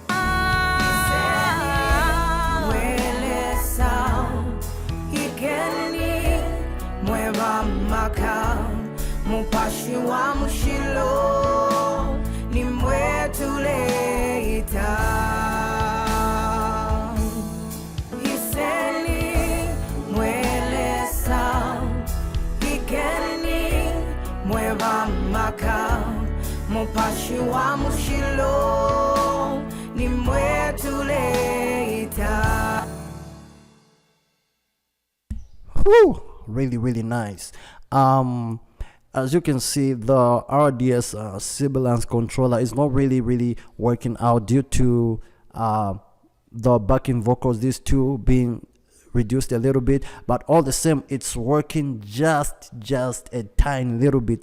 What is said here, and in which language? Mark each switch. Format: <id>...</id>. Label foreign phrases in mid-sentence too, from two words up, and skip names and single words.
<bem>mupashi wa mushilo nimwetuleta hiseni mwelesa ikeni mwevamaka. Mupashi wa mushilo nimwetuleta.</bem> <en>Whew, really nice. As you can see, the RDS sibilance controller is not really working out due to the backing vocals, these two being reduced a little bit, but all the same it's working just a tiny little bit.</en>